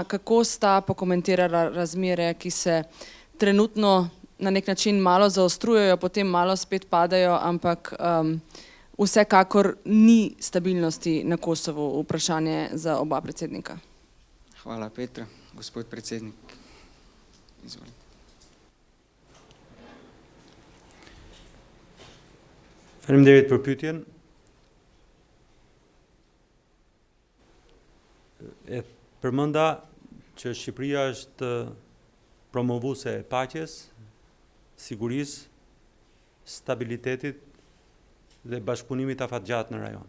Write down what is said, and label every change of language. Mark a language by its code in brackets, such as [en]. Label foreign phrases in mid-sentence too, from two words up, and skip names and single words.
[sl] Kako sta pokomentirala razmere, ki se trenutno na nek način malo zaostrujejo, potem malo spet padajo, ampak vsekakor ni stabilnosti na Kosovu? Vprašanje za oba predsednika. Hvala, Petra. Gospod predsednik, izvolite. [sq] Faleminderit për pyetjen. E përmenda që Shqipëria është promovuese e paqes, sigurisë, stabilitetit dhe bashkëpunimit afatgjatë në rajon.